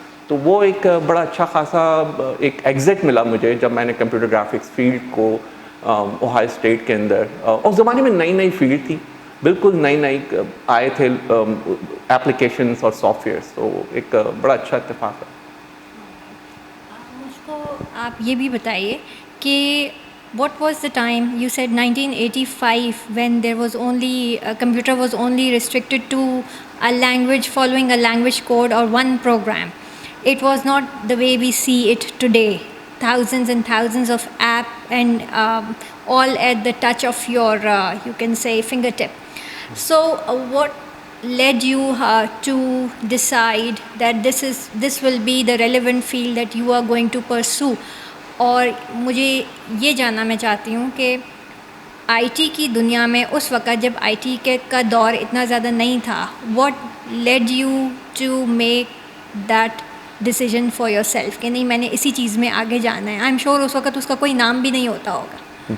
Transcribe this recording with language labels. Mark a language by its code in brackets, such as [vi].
[ur] تو وہ ایک بڑا اچھا خاصا ایک ایگزٹ ملا مجھے جب میں نے کمپیوٹر گرافکس فیلڈ کو اوہایو اسٹیٹ کے اندر, اس زمانے میں نئی فیلڈ تھی, بالکل نئی آئے تھے ایپلیکیشنس اور سافٹ ویئرس. تو ایک بڑا اچھا اتفاق ہے. مجھ کو آپ یہ بھی بتائیے کہ [en] what was the time, you said 1985, when there was only computer was only restricted to a language, following a language code or one program. It was not the way we see it today, thousands and thousands of app and all at the touch of your you can say fingertip. So what led you to decide that this will be the relevant field that you are going to pursue? [ur] اور مجھے یہ جاننا میں چاہتی ہوں کہ I T کی دنیا میں اس وقت جب آئی ٹی کا دور اتنا زیادہ نہیں تھا, [en] what led you to make that decision for yourself [ur] کہ نہیں میں نے اسی چیز میں آگے جانا ہے؟ [en] I am sure [ur] اس وقت اس کا کوئی نام بھی نہیں ہوتا ہوگا.